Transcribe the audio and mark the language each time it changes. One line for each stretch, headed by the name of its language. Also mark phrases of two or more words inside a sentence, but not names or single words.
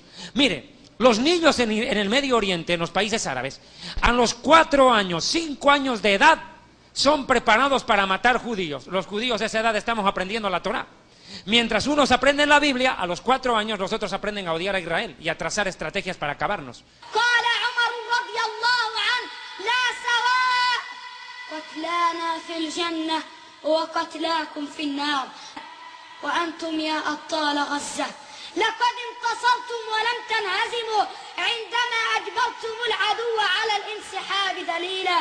Spanish: Mire, los niños en el Medio Oriente, en los países árabes, a los 4 años, 5 años de edad, son preparados para matar judíos. Los judíos de esa edad estamos aprendiendo la Torá. Mientras unos aprenden la Biblia, a los 4 años los otros aprenden a odiar a Israel y a trazar estrategias para acabarnos.
Arabic: لقد انتصرتم ولم تنهزموا عندما أجبرتم العدو على الانسحاب ذليلا.